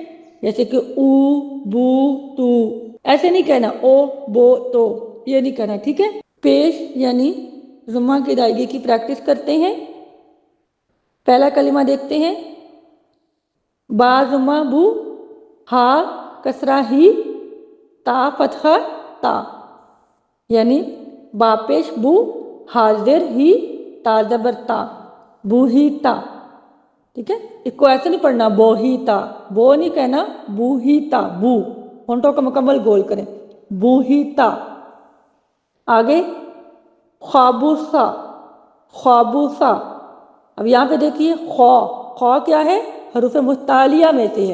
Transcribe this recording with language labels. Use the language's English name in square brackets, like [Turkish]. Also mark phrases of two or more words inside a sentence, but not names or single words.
[Urdu] جیسے کہ او، بو، تو، ایسے نہیں کہنا او، بو، تو، یہ نہیں کہنا، ٹھیک ہے؟ پیش یعنی ضمہ کی ادائیگی کی پریکٹس کرتے ہیں۔ پہلا کلمہ دیکھتے ہیں۔ با ضمہ بو، ہا کسرہ ہی، تا فتحہ تا، یعنی با پیش بو، ہا زیر ہی، تا زبر تا۔ بوہیتا، ٹھیک ہے. اس کو ایسے نہیں پڑھنا بوہیتا، بو نہیں کہنا، بوہیتا، بو، ہونٹوں کو مکمل گول کریں، بوہیتا. آگے خوابوسا، خوابوسا. اب یہاں پے دیکھیے خو، خو کیا ہے، حروف مستعلیہ میں سے ہے.